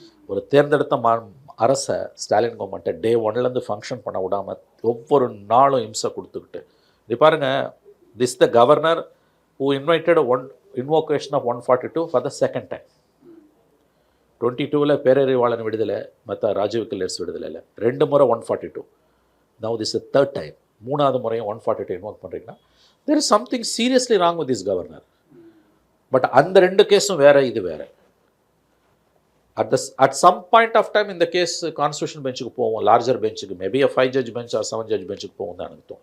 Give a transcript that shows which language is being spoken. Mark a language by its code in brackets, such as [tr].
[ta] ஒரு தேர்ந்தெடுத்த அரசை, ஸ்டாலின் கவர்மெண்ட்டை டே 1லேருந்து ஃபங்க்ஷன் பண்ண விடாமல் ஒவ்வொரு நாளும் இம்சை கொடுத்துக்கிட்டு. இது பாருங்கள், [en] This the governor who invited invocation of 142 for the second time. [ta] 22ல் Perarivalan விடுதலை, மற்ற ராஜீவ் கல்லர்ஸ் விடுதலை இல்லை, 2 முறை 142. [en] Now this is the third time. [ta] மூணாவது முறையும் 142 இன்வோக் பண்ணுறீங்கன்னா [en] there is something seriously wrong with this governor. [ta] But அந்த 2 கேஸும் வேறு, இது வேறு. [en] at some point of time [ta] இந்த கேஸ் கான்ஸ்டியூஷன் பெஞ்சுக்கு போவோம், larger பெஞ்சுக்கு, maybe [en] a 5 judge bench or 7 judge [ta] பெஞ்சுக்கு போகும் தான் எனக்கு தோணும்.